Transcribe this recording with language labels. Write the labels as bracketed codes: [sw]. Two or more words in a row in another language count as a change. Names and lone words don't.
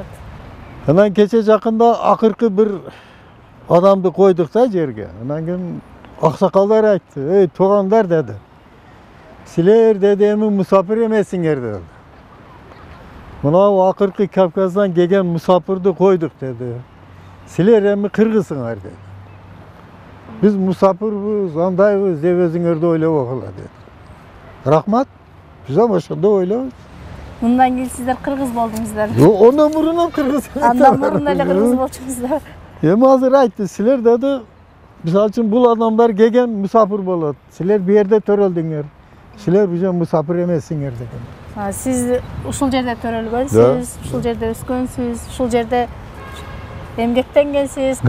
[ky] Анан кече жакында акыркы бир адамды койдук да жерге. Анан кийин аксакалдар айтты, "Эй, туугандар" деди. "Силер деди эми мусафир эмессиңер" деди. "Мына акыркы Кавказдан келген мусафирди койдук" деди. Силер энди кыргызсыңар деди. Биз мусафирбыз, андайбыз деп өзүңөрдү ойлоп окула деди. Рахмат. Биз хам ошондой ойлойбуз. Мындан кийин сиздер кыргыз болдуңуздар. Ондан бурун хам кыргыз. Андан мурун эле кыргыз болчуңуздар. Эми азыр айтты, силер dedi, misal үчүн бул адамдар келген musafir болот. Силер бу жерде төрөлдүңөр. Силер бул жерде musafir эмессиңер деген. Siz ушул жерде төрөлгөнсүз, ушул жерде өскөнсүз, ушул жерде эмгектенгенсиз.